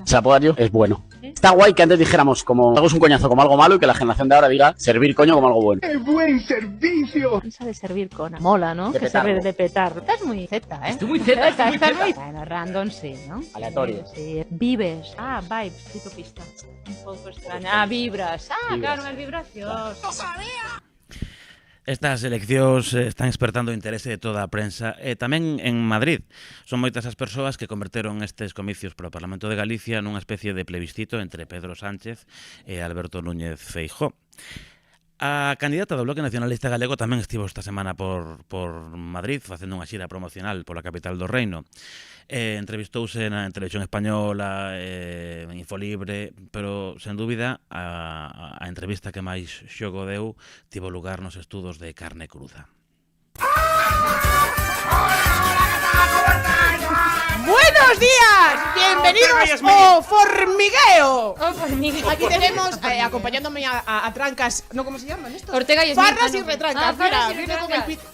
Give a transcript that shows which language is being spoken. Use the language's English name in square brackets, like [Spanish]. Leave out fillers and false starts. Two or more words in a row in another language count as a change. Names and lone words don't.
[Spanish] Se la puedo dar yo, es bueno. Está guay que antes dijéramos como algo es un coñazo como algo malo y que la generación de ahora diga servir coño como algo bueno. ¡Qué buen servicio! Esa de servir cona. Mola, ¿no? De que petarlo. servir de petar. Estás muy Z, ¿eh? Estoy muy Z, Estás muy... Bueno, random sí, ¿no? Aleatorio. Sí. Vives. Ah, vibes. Necesito pista. Un poco extraña. Ah, vibras. Ah, Vibras. claro, es vibración. ¡No sabía! [Galician] Estas eleccións están despertando o interese de toda a prensa e tamén en Madrid. Son moitas as persoas que converteron estes comicios para o Parlamento de Galicia nunha especie de plebiscito entre Pedro Sánchez e Alberto Núñez Feijóo. A candidata do Bloque Nacionalista Galego tamén estivo esta semana por Madrid facendo unha xira promocional pola capital do reino. Entrevistouse na Televisión Española, en Infolibre, pero, sen dúbida, a entrevista que máis xogo deu tivo lugar nos estudos de Carne Cruda. [Spanish] ¡Buenos días! ¡Bienvenidos ao Formigueo! Aquí tenemos, acompañándome a trancas, ¿no? ¿Cómo se llaman estos? Ortega y Smith. Farras y retrancas. Farras y Mira, con el pit.